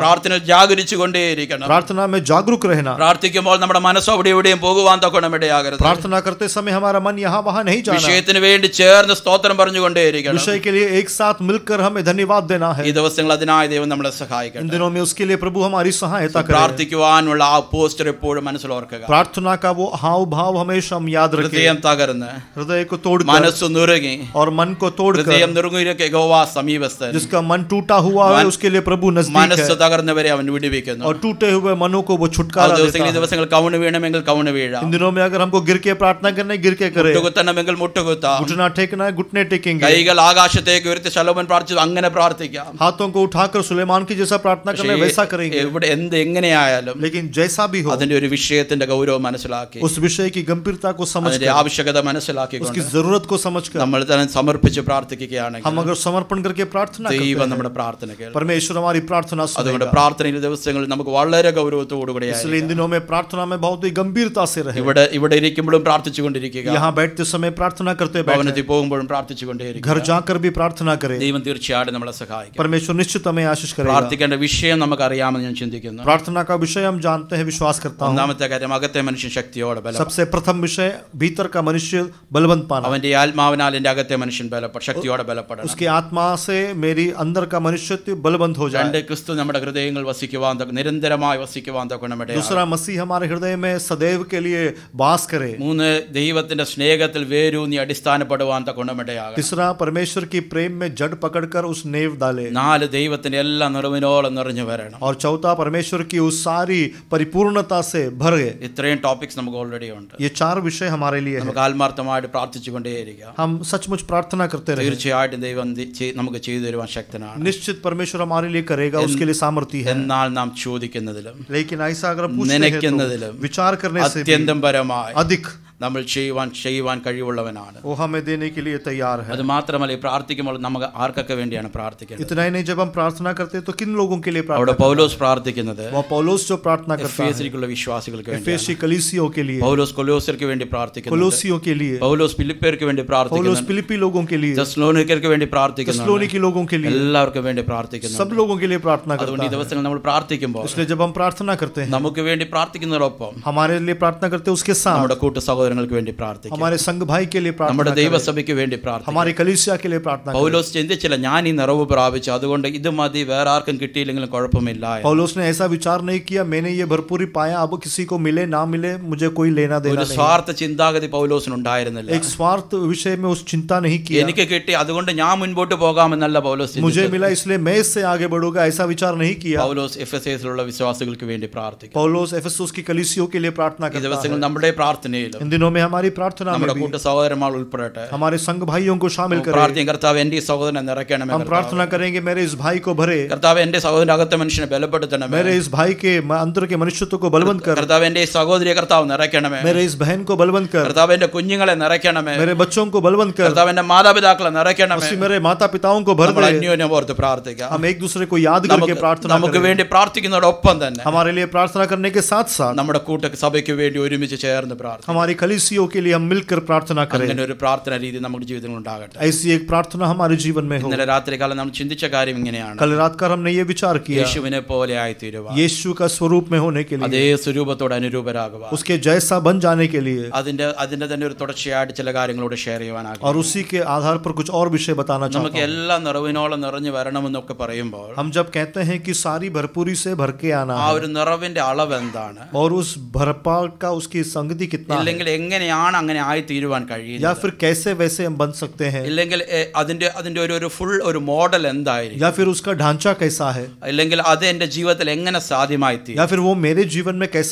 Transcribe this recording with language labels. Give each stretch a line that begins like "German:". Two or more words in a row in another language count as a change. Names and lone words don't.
Malayalam: പ്രാർത്ഥനയിൽ ജാഗരിച്ചുകൊണ്ടേയിരിക്കണം.
Hindi: प्रार्थना में जागरूक रहना.
Malayalam: പ്രാർത്ഥിക്കുമ്പോൾ നമ്മുടെ മനസ്സ് അവിടെ എവിടെയും പോകുവാൻ തക്കണം ഇടയാകരുത്.
Hindi: प्रार्थना करते समय हमारा मन यहाँ वहाँ नहीं जाना.
Malayalam: വിഷയത്തിന് വേണ്ടി ചേർന്ന് സ്തോത്രം പറഞ്ഞുകൊണ്ടേയിരിക്കണം.
Hindi: विषय के लिए एक साथ मिलकर हमें धन्यवाद देना है.
Malayalam: ഈ ദിവസങ്ങൾ അതിനായി ദൈവം നമ്മളെ
Hindi: इन
Malayalam: സഹായിക്കട്ടെ.
Hindi: दिनों में उसके लिए प्रभु हमारी सहायता करे.
Malayalam: പ്രാർത്ഥിക്കുവാനുള്ള ആ പോസ്റ്റർ എപ്പോഴും മനസ്സിൽ ഓർക്കുക.
Hindi: प्रार्थना का वो हाव भाव हमेशा हम याद रखें.
Malayalam: ഹൃദയം തകർന്ന്
Hindi: हृदय को तोड़कर
Malayalam: മനസ്സ് നുറുങ്ങി
Hindi: और मन को तोड़कर,
Malayalam: ഹൃദയം നുറുങ്ങിയൊക്കെ യഹോവ സമീപസ്ഥൻ.
Hindi: जिसका मन टूटा हुआ है उसके लिए प्रभु नजदीक
Malayalam: മനസ്സ്
Hindi: है
Malayalam: തകർന്നവരെ അവൻ വിടുവിക്കുന്നു.
Hindi: और टूटे हुए मनों को वो छुटकारा देता
Malayalam: ഈ
Hindi: है.
Malayalam: ദിവസങ്ങൾ കൗണ് വീണമെങ്കിൽ കൗണ് വീഴാം.
Hindi: इन दिनों में अगर हमको गिर के प्रार्थना करना है गिर के करें,
Malayalam: മുട്ടുകുത്തണമെങ്കിൽ മുട്ടുകുത്താം.
Hindi: घुटना टेकना है घुटने टेकेंगे,
Malayalam: കൈകൾ ആകാശത്തേക്ക് ഉയർത്തി ശലോമോൻ പ്രാർത്ഥിച്ചു അങ്ങനെ പ്രാർത്ഥിക്കാം.
Hindi: हाथों को उठाकर सुलेमान की जैसा प्रार्थना करना है वैसा करेंगे.
Malayalam: ഇവിടെ എങ്ങനെയായാലും
Hindi: लेकिन जैसा भी हो
Malayalam: അതിന്റെ ഒരു വിഷയത്തിന്റെ ഗൗരവം മനസ്സിലാക്കി
Hindi: उस विषय की गंभीरता को
Malayalam: അതിന്റെ
Hindi: समझकर,
Malayalam: ആവശ്യകത മനസ്സിലാക്കിക്കൊണ്ട്
Hindi: उसकी जरूरत को समझकर
Malayalam: നമ്മൾ തന്നെ സമർപ്പിച്ച് പ്രാർത്ഥിക്കുകയാണെങ്കിൽ
Hindi: हम अगर समर्पण करके प्रार्थना करते
Malayalam: ദൈവം
Hindi: हैं,
Malayalam: നമ്മുടെ പ്രാർത്ഥന കേൾക്കും.
Hindi: परमेश्वर हमारी प्रार्थना
Malayalam: അതുകൊണ്ട്
Hindi: सुनेगा.
Malayalam: പ്രാർത്ഥനയിൽ ദിവസങ്ങളിൽ നമുക്ക് വളരെ ഗൗരവത്തോടുകൂടിയായി
Hindi: इसलिए इन दिनों में प्रार्थना में बहुत ही गंभीरता से रहे.
Malayalam: ഇവിടെ ഇരിക്കുമ്പോഴും പ്രാർത്ഥിച്ചുകൊണ്ടിരിക്കുക.
Hindi: यहाँ बैठते समय प्रार्थना करते बैठे,
Malayalam: ഭവനത്തിൽ പോകുമ്പോഴും പ്രാർത്ഥിച്ചുകൊണ്ടേയിരിക്കുക.
Hindi: घर जाकर भी प्रार्थना करें.
Malayalam: ദൈവം തീർച്ചയായിട്ടും നമ്മളെ സഹായിക്കും.
Hindi: परमेश्वर निश्चित हमें आशीष करेगा.
Malayalam: പ്രാർത്ഥിക്കേണ്ട വിഷയം നമുക്ക് അറിയാമെന്ന് ഞാൻ ചിന്തിക്കുന്നു.
Hindi: प्रार्थना का विषय हम जानते हैं, विश्वास करता हूँ.
Malayalam: ഒന്നാമത്തെ കാര്യം അകത്തെ മനുഷ്യൻ ശക്തിയോടെ ബലം.
Hindi: सबसे प्रथम विषय भीतर का मनुष्य बलवंत पाना.
Malayalam: അവന്റെ ആത്മാവിനാൽ എന്റെ അകത്തെ മനുഷ്യൻ ശക്തിയോടെ ബലപ്പെടണം.
Hindi: उसकी आत्मा से मेरी अंदर का मनुष्य बलवंत हो जाए.
Malayalam: രണ്ട് ക്രിസ്തു നമ്മുടെ ഹൃദയങ്ങൾ വസിക്കുവാൻ നിരന്തരമായി വസിക്കുവാൻ തക്കണമിടയാകണം.
Hindi: दूसरा मसीह हमारे हृदय में सदैव के लिए वास करे.
Malayalam: മൂന്ന് ദൈവത്തിന്റെ സ്നേഹത്തിൽ വേരൂന്നി അടിസ്ഥാനപ്പെടുവാൻ തക്കണമിടയാകണം.
Hindi: तीसरा परमेश्वर की प्रेम में जड़ पकड़कर उस नेव डाले.
Malayalam: നാല് ദൈവത്തിന്റെ എല്ലാ നിറവിനോളം നിറഞ്ഞു വരണം.
Hindi: और चौथा परमेश्वर की उस सारी परिपूर्णता से भर गए.
Malayalam: ഇത്രയും ടോപ്പിക്സ് നമുക്ക് ഓൾറെഡി ഉണ്ട്.
Hindi: ये चार विषय हमारे लिए है.
Malayalam: നമുക്ക് ആത്മാർത്ഥമായിട്ട് പ്രാർത്ഥിച്ചുകൊണ്ടേയിരിക്കാം.
Hindi: हम सचमुच प्रार्थना करते रहे.
Malayalam: തീർച്ചയായിട്ടും ദൈവം നമുക്ക് ചെയ്തു തരുവാൻ ശക്തനാണ്.
Hindi: निश्चित परमेश्वर हमारे लिए करेगा, उसके लिए सामर्थ्य है.
Malayalam: എന്നാൽ നാം ചോദിക്കുന്നതിലും
Hindi: लेकिन ऐसा अगर पूछते हैं
Malayalam: നനയ്ക്കുന്നതിലും
Hindi: तो विचार करने से भी
Malayalam: അത്യന്തം പരമായി
Hindi: अधिक
Malayalam: നമ്മൾ ചെയ്യുവാൻ കഴിവുള്ളവനാണ്.
Hindi: वो हमें देने के लिए तैयार है.
Malayalam: അത് മാത്രമല്ല ഈ പ്രാർത്ഥിക്കുമ്പോൾ നമുക്ക് ആർക്കൊക്കെ വേണ്ടിയാണ് പ്രാർത്ഥിക്കുന്നത്?
Hindi: इतना ही नहीं, जब हम प्रार्थना करते हैं तो किन लोगों के लिए
Malayalam: അവിടെ
Hindi: प्रार्थना?
Malayalam: പൗലോസ് പ്രാർത്ഥിക്കുന്നത്
Hindi: वो पौलुस जो प्रार्थना करता है
Malayalam: എഫേസ്യർക്കുള്ള വിശ്വാസികൾക്ക് വേണ്ടിയാണ്.
Hindi: एफेसी कलीसियों के लिए,
Malayalam: പൗലോസ് കൊലോസ്യർക്ക് വേണ്ടി പ്രാർത്ഥിക്കുന്നു.
Hindi: कोलोसियों के लिए,
Malayalam: പൗലോസ് ഫിലിപ്പിയർക്ക് വേണ്ടി
Hindi: पौलुस
Malayalam: പ്രാർത്ഥിക്കുന്നു.
Hindi: फिलिपी लोगों के लिए,
Malayalam: തെസ്സലോനിക്കർക്ക് വേണ്ടി പ്രാർത്ഥിക്കുന്നു.
Hindi: तेस्सलोनिकी लोगों के लिए,
Malayalam: എല്ലാവർക്കും വേണ്ടി പ്രാർത്ഥിക്കുന്നു.
Hindi: सब लोगों के लिए प्रार्थना
Malayalam: അതുകൊണ്ട് ഈ
Hindi: करता है.
Malayalam: ദിവസങ്ങൾ നമ്മൾ പ്രാർത്ഥിക്കുമ്പോൾ
Hindi: इसलिए जब हम प्रार्थना करते हैं,
Malayalam: നമുക്ക് വേണ്ടി പ്രാർത്ഥിക്കുന്നതോടൊപ്പം
Hindi: हमारे लिए प्रार्थना करते हैं, उसके साथ
Malayalam: നമ്മുടെ കൂട്ടു സഹോദരൻ സഹോദരങ്ങൾക്ക് വേണ്ടി പ്രാർത്ഥിക്കാം.
Hindi: हमारे संघ भाई के लिए प्रार्थना
Malayalam: നമ്മുടെ
Hindi: करें,
Malayalam: ദൈവസഭയ്ക്ക് വേണ്ടി പ്രാർത്ഥിക്കാം.
Hindi: हमारी कलीसिया के लिए प्रार्थना करें।
Malayalam: പൗലോസ് ചിന്തിച്ചില്ല ഞാൻ ഈ നിറവ് പ്രാപിച്ചു അതുകൊണ്ട് ഇത് മതി, വേറെ ആർക്കും കിട്ടിയില്ലെങ്കിലും കുഴപ്പമില്ല.
Hindi: पौलुस ने ऐसा विचार नहीं किया मैंने ये भरपूरी पाया, अब किसी को मिले ना मिले मुझे कोई लेना देना
Malayalam: ഒരു
Hindi: नहीं।
Malayalam: സ്വാർത്ഥ ചിന്താഗതി പൗലോസിനുണ്ടായിരുന്നില്ല.
Hindi: एक स्वार्थ विषय में उस चिंता नहीं किया,
Malayalam: എനിക്ക് കിട്ടി അതുകൊണ്ട് ഞാൻ മുൻപോട്ട് പോകാമെന്നല്ല പൗലോസ്
Hindi: मुझे
Malayalam: ചിന്തിച്ചത്.
Hindi: मिला इसलिए मैं इससे आगे बढ़ूंगा, ऐसा विचार नहीं किया।
Malayalam: പൗലോസ് എഫെസസിലുള്ള വിശ്വാസികൾക്ക് വേണ്ടി പ്രാർത്ഥിക്കും.
Hindi: पौलुस एफेसुस की कलीसियों के लिए प्रार्थना
Malayalam: ഈ
Hindi: करता
Malayalam: ദിവസങ്ങൾ
Hindi: है।
Malayalam: നമ്മുടെ പ്രാർത്ഥനയിലും
Hindi: इन दिनों में हमारी प्रार्थना में
Malayalam: നമ്മുടെ
Hindi: भी
Malayalam: കൂട്ട സഹോദരന്മാർ ഉൾപ്പെടട്ടെ.
Hindi: हमारे संघ भाइयों को शामिल करें।
Malayalam: പ്രാർത്ഥിക്കും, കർത്താവ് എൻ്റെ ഈ സഹോദരനെ നിറയ്ക്കണമേ.
Hindi: हम प्रार्थना करेंगे मेरे इस भाई को भरे,
Malayalam: കർത്താവ് എൻ്റെ സഹോദരന്റെ അകത്തെ മനുഷ്യനെ ബലപ്പെടുത്തണമേ.
Hindi: मेरे इस भाई के अंदर के मनुष्यत्व को बलवंत कर,
Malayalam: കർത്താവ് എൻ്റെ ഈ സഹോദരിയെ കർത്താവ് നിറയ്ക്കണമേ.
Hindi: मेरे इस बहन को बलवंत कर,
Malayalam: കർത്താവ് എൻ്റെ കുഞ്ഞുങ്ങളെ നിറയ്ക്കണമേ.
Hindi: मेरे बच्चों को बलवंत कर,
Malayalam: കർത്താവ് എൻ്റെ മാതാപിതാക്കളെ നിറയ്ക്കണമേ.
Hindi: उसी मेरे माता पिताओं को भर
Malayalam: നമ്മൾ
Hindi: दे।
Malayalam: അന്യോന്യം ഓർത്ത് പ്രാർത്ഥിക്കാം.
Hindi: हम एक दूसरे को याद करके प्रार्थना
Malayalam: നമുക്ക്
Hindi: करें।
Malayalam: വേണ്ടി പ്രാർത്ഥിക്കുന്നതോടൊപ്പം തന്നെ
Hindi: हमारे लिए प्रार्थना करने के साथ साथ
Malayalam: നമ്മുടെ കൂട്ട സഭയ്ക്ക് വേണ്ടി ഒരുമിച്ച് ചേർന്ന് പ്രാർത്ഥിക്കാം.
Hindi: हमारी कलीसियों के लिए हम मिलकर प्रार्थना करें।
Malayalam: അങ്ങനെ ഒരു പ്രാർത്ഥന രീതി നമ്മുടെ ജീവിതത്തിൽ ഉണ്ടാകട്ടെ.
Hindi: ऐसी एक प्रार्थना हमारे जीवन में हो।
Malayalam: ഇന്നലെ രാത്രികാലം നമ്മൾ ചിന്തിച്ച കാര്യം ഇങ്ങനെയാണ്.
Hindi: कल रात कर हमने ये विचार किया,
Malayalam: യേശുവിനെ പോലെ ആയിത്തീരുവാൻ,
Hindi: यीशु का स्वरूप में होने के
Malayalam: അതേ
Hindi: लिए,
Malayalam: സ്വരൂപത്തോട് അനുരൂപരാകുവാൻ,
Hindi: उसके जैसा बन जाने के लिए,
Malayalam: അതിന്റെ തന്നെ ഒരു തുടർച്ചയായിട്ട് ചില കാര്യങ്ങളോട് ഷെയർ ചെയ്യാനാകും.
Hindi: और उसी के आधार पर कुछ और विषय बताना
Malayalam: നമുക്ക്
Hindi: चाहता हूं।
Malayalam: എല്ലാ നിറവിനോളം നിറഞ്ഞു വരണമെന്നൊക്കെ പറയുമ്പോൾ
Hindi: हम जब कहते हैं कि सारी भरपूरी से भर के आना
Malayalam: ആ
Hindi: है,
Malayalam: ഒരു നിറവിന്റെ അളവ് എന്താണ്,
Hindi: और उस भरपाल का उसकी संगति कितना है,
Malayalam: ഇല്ലെങ്കിൽ എങ്ങനെയാണ് അങ്ങനെ ആയിത്തീരുവാൻ
Hindi: या
Malayalam: കഴിയുന്നത്,
Hindi: फिर कैसे वैसे हम बन सकते हैं,
Malayalam: ഇല്ലെങ്കിൽ അതിന്റെ ഒരു ഫുൾ ഒരു മോഡൽ എന്തായിരിക്കും,
Hindi: या फिर उसका ढांचा कैसा है,
Malayalam: അല്ലെങ്കിൽ അത് എന്റെ ജീവിതത്തിൽ എങ്ങനെ സാധ്യമായി തീരും.
Hindi: या फिर वो मेरे जीवन में कैसा